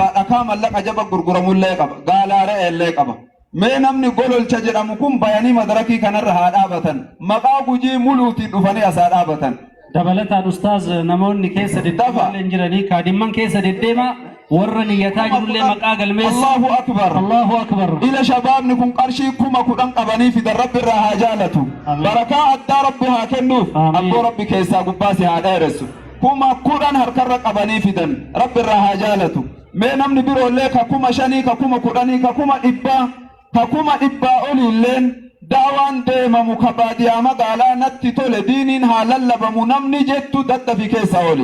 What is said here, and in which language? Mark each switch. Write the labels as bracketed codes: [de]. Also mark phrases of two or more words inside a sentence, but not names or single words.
[om] Dhakaa mallaqa jaba gurguramullee qaba. Gaalaalee illee qaba. Mee namni gololcha jedhamu kun bayanii madarakii kanarra haa dhaabatan. Maqaa gujii muluutiin dhufanii as haa dhaabatan. Dabalataan ustaaz namoonni keessa deddeemaa jiranii kaadhimman keessa deddeemaa warra niyyataa jirullee maqaa galmeessa. [ar] الله أكبر. الله أكبر. [om] Ila shabaabni kun qarshii 10,000 qabanii fidan rabbi irraa haa jaalatu. Barakaa addaa rabbi haa kennuuf. Abboo rabbi keessaa gubbaa si haa dheeressu. 10,000 harkarra qabanii fidan rabbi irraa haa jaalatu. Mee namni biroollee ka 5,000 ka 10,000 ka 100 ka 100 oliilleen daawaan deemamu ka baadiyaa magaalaa natti tole diiniin haa lallabamu namni jettu daddafi keessa oli.